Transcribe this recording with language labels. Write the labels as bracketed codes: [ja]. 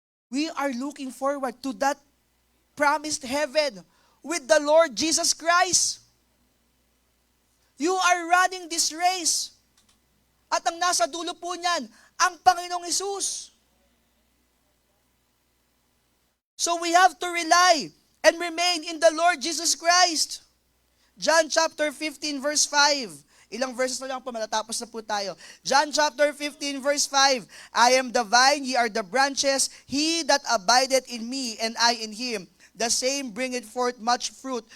[en] We are looking forward to that promised heaven with the Lord Jesus Christ. You are running this race. [tl] At ang nasa dulo po niyan, ang Panginoong Hesus. [en] So we have to rely and remain in the Lord Jesus Christ. John chapter 15 verse 5. [tl] Ilang verses na lang po, matatapos na po tayo. [en] John chapter 15 verse 5. I am the vine, ye are the branches. He that abideth in me, and I in him, the same bringeth forth much fruit.